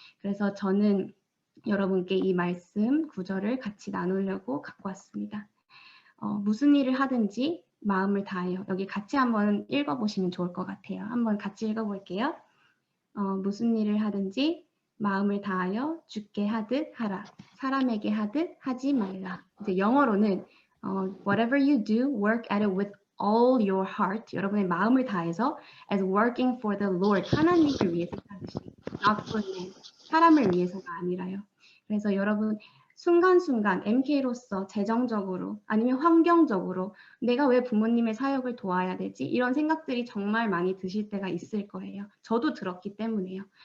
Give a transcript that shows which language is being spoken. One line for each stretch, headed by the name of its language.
Korean: 그래서 저는 여러분께 이 말씀 구절을 같이 나누려고 갖고 왔습니다. 무슨 일을 하든지 마음을 다하여. 여기 같이 한번 읽어보시면 좋을 것 같아요. 한번 같이 읽어볼게요. 무슨 일을 하든지 마음을 다하여 주께 하듯 하라. 사람에게 하듯 하지 말라. 이제 영어로는
English: whatever you do, work at it with all your heart.
Korean: 여러분의 마음을 다해서
English: as working for the Lord.
Korean: 하나님을 위해서 하듯이.
English: not for men.
Korean: 사람을 위해서가 아니라요. 그래서 여러분 순간순간 MK로서 재정적으로 아니면 환경적으로 내가 왜 부모님의 사역을 도와야 되지? 이런 생각들이 정말 많이 드실 때가 있을 거예요. 저도 들었기 때문에요.